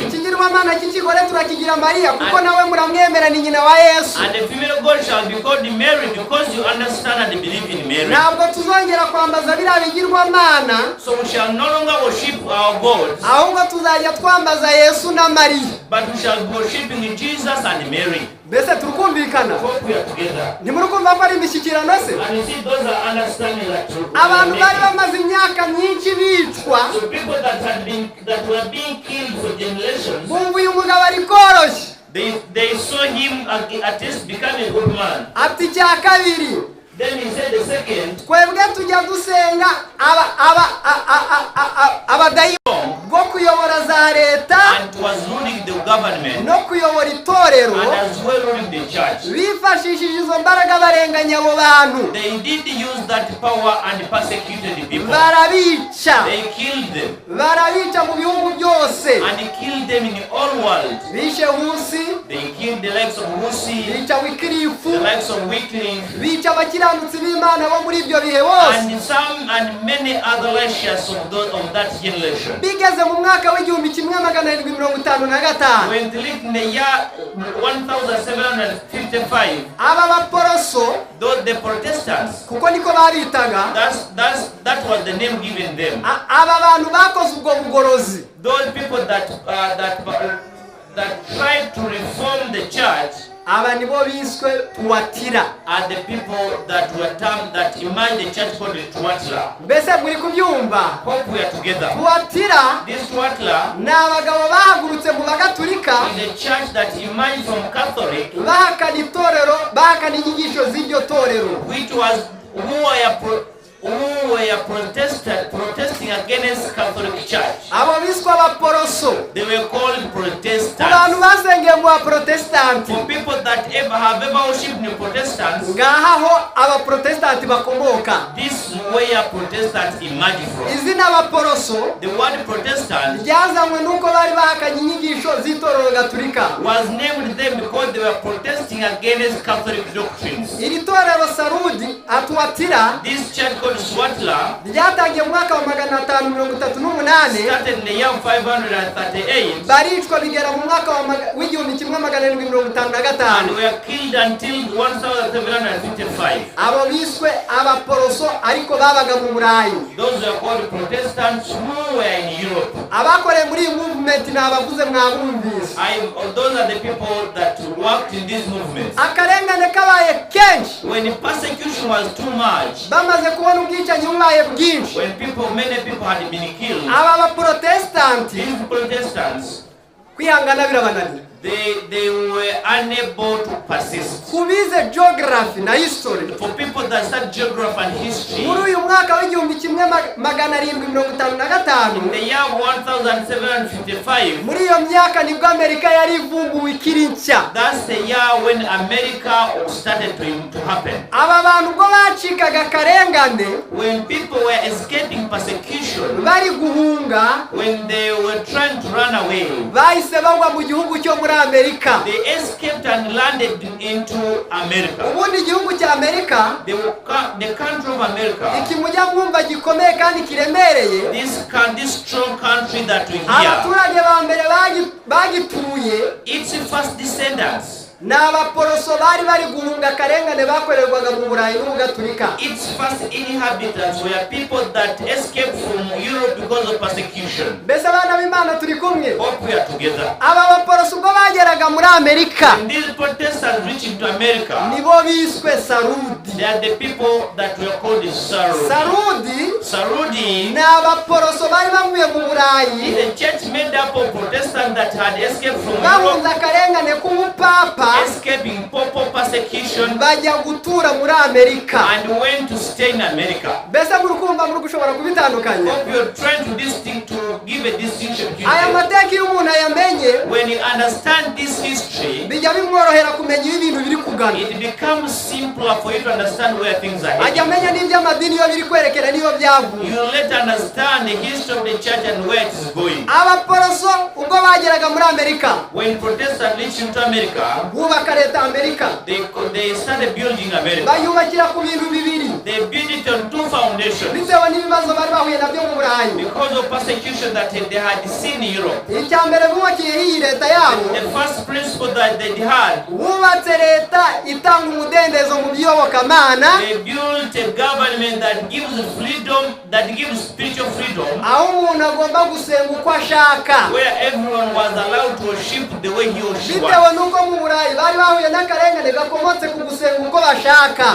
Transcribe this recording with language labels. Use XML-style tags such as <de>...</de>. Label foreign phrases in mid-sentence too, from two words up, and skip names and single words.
<rw>ikigirwamana cy'ikigore turakigira Mariya kuko nawe muramwemera ni nyina wa Yesu.</rw> <en>And the female god shall be called Mary, because you understand and believe in Mary.</en> <rw>ntabwo tuzongera kwambaza biriya bigirwamana,</rw> <en>So we shall no longer worship our gods,</en> <rw>ahubwo tuzajya twambaza Yesu na Mariya.</rw> <en>but we shall be worshiping Jesus and Mary.</en> <rw>mbese turukumvikana.</rw> <en>Hope we are together.</en> <rw>ntimurukumva ko ari imishyikirano se?</rw> <en>And you see, those are understanding that</en> <rw>abantu bari bamaze imyaka myinshi bicwa</rw> <en>so people that were being killed for generations,</en> <rw>bumva uyu mugabo ari koroshye.</rw> <en>they saw him at least become a good man.</en> <rw>ati icya kabiri</rw> <en>Then he said the second,</en> <rw>twebwe tujya dusenga abadayimoni bwo kuyobora za leta</rw> <en>and was ruling the government</en> <rw>no kuyobora itorero,</rw> <en>and as well ruling the church.</en> <rw>bifashishije izo mbaraga barenganya abo bantu.</rw> <en>They did use that power and persecuted the people.</en> <rw>barabica</rw> <en>They killed them</en> <rw>barabica mu bihugu byose.</rw> <en>and killed them in all world.</en> <rw>bishe Husi,</rw> <en>They killed the likes of Husi,</en> <rw>bica Wikirifu,</rw> <en>the likes of Wycliffe,</en> <rw>bica abakiranutsi b'Imana bo muri ibyo bihe bose.</rw> <en>and many other righteous of that generation.</en> <rw>bigeze mu mwaka w'igihumbi kimwe magana arindwi mirongo itanu na gatanu,</rw> <en>When they lived in the year 1755,</en> <rw>aba baporoso</rw> <en>those the Protestants,</en> <rw>kuko niko babitaga,</rw> <en>that was the name given them.</en> <rw>aba bantu bakoze ubwo bugorozi.</rw> <en>Those people that tried to reform the church</en> <rw>aba nibo biswe Tuwatira.</rw> <en>are the people that were termed, that emerged the church called the Tuatla.</en> <rw>mbese muri kubyumva?</rw> <en>Hope we are together.</en> <rw>Tuwatira</rw> <en>This Tuatla</en> <rw>ni abagabo bahagurutse mu bagatulika</rw> <en>is a church that emerged from Catholic,</en> <rw>bahakana itorero, bahakana inyigisho z'iryo torero.</rw> <en>who were protesting against Catholic Church.</en> <rw>abo biswe abaporoso.</rw> <en>They were called</en> <rw>ku bantu</rw> <en>Protestants.</en> <rw>basengeye mu baprotestanti,</rw> <en>For people that have ever worshipped the Protestants,</en> <rw>ngahaho abaprotestanti bakomoka.</rw> <en>this is where Protestants emerged from.</en> <rw>izina abaporoso</rw> <en>The word Protestant</en> <rw>ryazanywe nuko bari bahakanye inyigisho z'itorero gatulika.</rw> <en>was named them because they were protesting against Catholic doctrines.</en> <rw>iri torero Sarudi Atuwatira</rw> <en>This church called Swatla</en> <rw>ryatangiye mu mwaka wa 538,</rw> <en>started in the year 538</en> <rw>baricwa bigera mu mwaka w'igihumbi kimwe magana arindwi mirongo itanu na</rw> <en>and</en> <rw>gatanu.</rw> <en>were killed until 1755.</en> <rw>abo biswe abaporoso ariko babaga mu Burayi.</rw> <en>Those were called Protestants who anywhere in Europe.</en> <rw>Abakore muri movement nabavuze mwabumvise.</rw> <en>Those are the people that worked in this movement.</en> <rw>Akarengane kabaye kenshi.</rw> <en>When the persecution was too much,</en> <rw>bamaze kubona ubwicanyi bubaye bwinshi.</rw> <en>when many people had been killed,</en> <rw>aba Protestants,</rw> <en>these Protestants,</en> <rw>kwihangana birabananira.</rw> <en>they were unable to persist.</en> <rw>Kubize geography na history.</rw> <en>For people that study geography and history,</en> <rw>muri uyu mwaka w'igihumbi kimwe magana arindwi mirongo itanu na gatanu,</rw> <en>in the year 1755,</en> <rw>muri iyo myaka nibwo Amerika yari ivumbuwe ikiri nshya.</rw> <en>that's the year when America started to happen.</en> <rw>Aba bantu ubwo bacikaga akarengane,</rw> <en>When people were escaping persecution,</en> <rw>bari guhunga,</rw> <en>when they were trying to run away,</en> <rw>bahise bagwa mu gihugu cyo muri Amerika.</rw> <en>they escaped and landed into America.</en> <rw>Ubundi igihugu cya Amerika,</rw> <en>The country of America,</en> <rw>ikimujya mwumva gikomeye kandi kiremereye,</rw> <en>this strong country that we hear,</en> <rw>abaturage ba mbere bagituye</rw> <en>its first descendants,</en> <rw>ni abaporoso bari guhunga akarengane bakorerwaga mu Burayi n'Ubugaturika.</rw> <en>its first inhabitants were people that escaped from Europe because of persecution.</en> <rw>Mbese abana b'Imana turi kumwe.</rw> <en>Hope we are together.</en> <rw>Aba baporoso ubwo bageraga muri Amerika,</rw> <en>When these Protestants reached to America,</en> <rw>nibo biswe Sarudi.</rw> <en>they are the people that were called the Sarudi.</en> <rw>Sarudi ni abaporoso bari bavuye mu Burayi,</rw> <en>The church made up of Protestants that had escaped from</en> <rw>bahunze</rw> <en>Europe,</en> <rw>akarengane k'ubupapa,</rw> <en>escaping papal persecution,</en> <rw>bajya gutura muri Amerika.</rw> <en>and went to stay in America.</en> <rw>Mbese muri kumva muri gushobora kubitandukanya.</rw> <en>Hope you're trying to give a distinction between</en> <rw>Aya</rw> <en>them.</en> <rw>mateka iyo umuntu ayamenye,</rw> <en>When you understand this history,</en> <rw>bijya bimworohera kumenya iyo ibintu biri kugana.</rw> <en>it becomes simpler for you to understand where things are</en> <rw>Ajya</rw> <en>heading.</en> <rw>amenya n'iby'amadini iyo biri kwerekera n'iyo byavuye.</rw> <en>You let understand the history of the church and where it is going.</en> <rw>Abaporoso ubwo bageraga muri Amerika,</rw> <en>When Protestants reached into America,</en> <rw>bubaka leta Amerika,</rw> <en>they started building America.</en> <rw>bayubakira ku bintu bibiri</rw> <en>They built it on two foundations.</en> <rw>bitewe n'ibibazo bari bahuye nabyo mu Burayi.</rw> <en>Because of persecution that they had seen in Europe.</en> <rw>Icya mbere bubakiyeho iyi leta yabo,</rw> <en>The first principle that they had,</en> <rw>bubatse leta itanga umudendezo mu by'iyobokamana,</rw> <en>they built a government that gives freedom, that gives spiritual freedom,</en> <rw>aho umuntu agomba gusenga uko ashaka,</rw> <en>where everyone was allowed to worship the way he or she</en> <rw>bitewe</rw> <en>wants.</en> <rw>n'uko mu Burayi bari bahuye n'akarengane gakomotse ku gusenga uko bashaka.</rw>